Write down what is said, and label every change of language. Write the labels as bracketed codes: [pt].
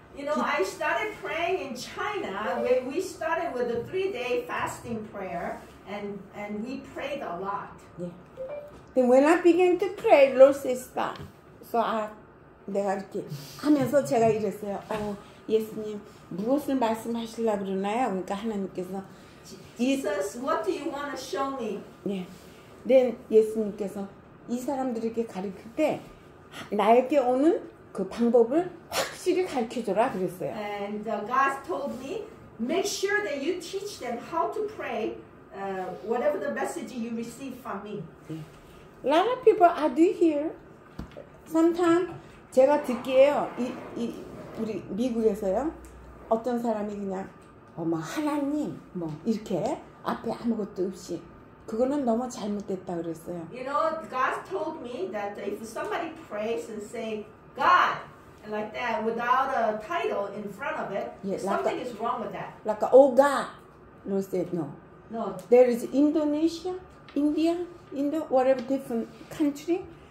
[en] You know, I started praying in China where we started with a 3-day fasting prayer and we prayed a lot. [ko] 예. [en] Then when I began to pray, Lord said stop. [ko] So 내가 이렇게 하면서 제가 이랬어요. 예수님 무엇을 말씀하시려고 그러나요? 그러니까 하나님께서 [en] Jesus, what do you want to show me? [ko] 예. Then 예수님께서 이 사람들에게 가르칠 때 나에게 오는 그 방법을 확실히 가르쳐줘라 그랬어요. [en] And God told me, make sure that you teach them how to pray, whatever the message you receive from me. 예. A lot of people I do hear. [ko] Sometimes 제가 듣기에요. 우리 미국에서요. 어떤 사람이 그냥 하나님 뭐 이렇게 앞에 아무것도 없이 그거는 너무 잘못됐다 그랬어요. [en] You know, God told me that if somebody prays and say God like that without a title in front of it, something is wrong with that. Like oh God, Lord said no. No. There is Indonesia, India, whatever different country.